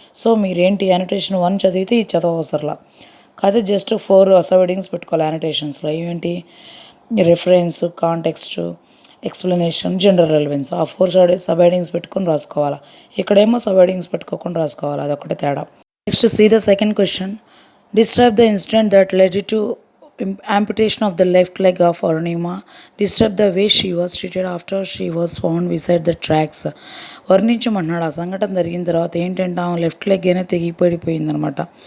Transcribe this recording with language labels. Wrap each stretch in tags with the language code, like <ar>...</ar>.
<te>So మీరేంటి annotation 1 చదివితే ఇది చదవవసరలా కాదు, జస్ట్ 4 సబ్హెడింగ్స్ పెట్టుకోవాలి యానోటేషన్స్లో. ఏమిటి, reference, context, explanation, general relevance. ఆ 4 సబ్హెడింగ్స్ పెట్టుకొని రాసుకోవాలి. ఇక్కడేమో సబ్హెడింగ్స్ పెట్టుకోకుండా రాసుకోవాలి, అదొకటే తేడా.</te> <en>Next see the second question. Describe the incident that led to amputation of the left leg of Arunima. Describe the way she was treated after she was found beside the tracks.</en> <te>వర్ణించమన్నాడు. ఆ సంఘటన జరిగిన తర్వాత ఏంటంటే ఆమె left leg అనేది తెగిపోయిందనమాట.</te>